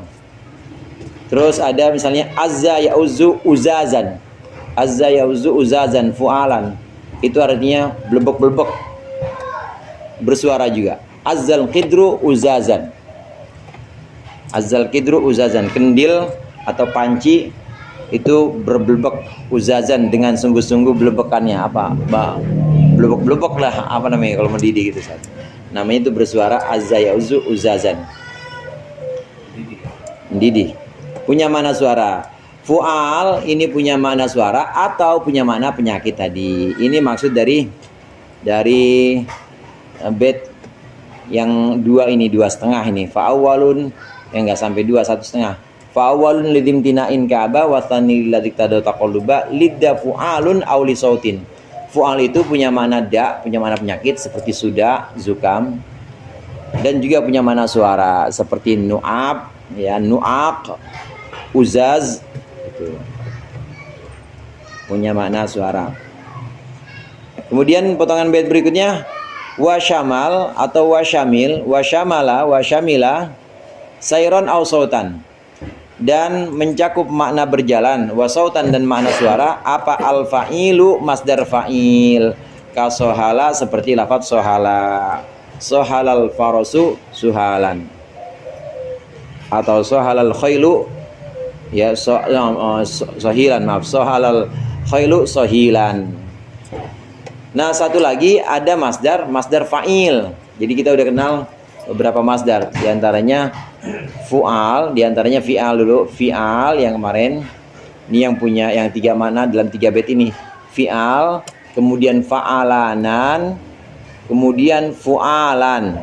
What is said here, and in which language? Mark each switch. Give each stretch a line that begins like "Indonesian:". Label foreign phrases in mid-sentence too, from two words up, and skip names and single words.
Indonesian: Terus ada misalnya
Arabic: أز يؤز أزازا، أز يؤز أزازا فعالا,
Indonesian: itu artinya blebek-blebek, bersuara juga.
Arabic: أز القدر أزازا، أز القدر أزازا,
Indonesian: kendil atau panci itu berblebek, uzazan dengan sungguh-sungguh belebekannya, apa blebek-blebek lah, apa namanya kalau mendidih gitu saat. Namanya itu bersuara
Arabic: أز يؤز أزازا,
Indonesian: mendidih. Punya mana suara. Fu'al ini punya mana suara atau punya mana penyakit tadi. Ini maksud dari bait yang dua ini, 2,5 ini. Fa'awwalun yang enggak sampai 2, 1,5.
Arabic: فأول لامتناع كأبى وثاني الذي تقلبا للدا فعال أو لصوت.
Indonesian: Fu'al itu punya makna punya makna penyakit seperti suda, zukam, dan juga punya makna suara seperti nu'ab, ya, nu'aq, uzaz, itu punya makna suara. Kemudian potongan bait berikutnya wasyamal atau wasyamil,
Arabic: وشمل، وشمل، سيرا أو صوتا,
Indonesian: dan mencakup makna berjalan, wasautan dan makna suara. Apa al-fa'ilu masdar fa'il, kasohala seperti lafaz sohala,
Arabic: صهل الفرس صهالا,
Indonesian: atau
Arabic: صهل الخيل,
Indonesian: ya sohilan, maaf,
Arabic: صهل الخيل صهيلا.
Indonesian: Nah, satu lagi ada masdar fa'il. Jadi kita udah kenal beberapa masdar, diantaranya fu'al, diantaranya fi'al dulu. Fi'al yang kemarin, ini yang punya yang 3 makna dalam 3 bait ini. Fi'al, kemudian fa'alanan, kemudian fu'alan.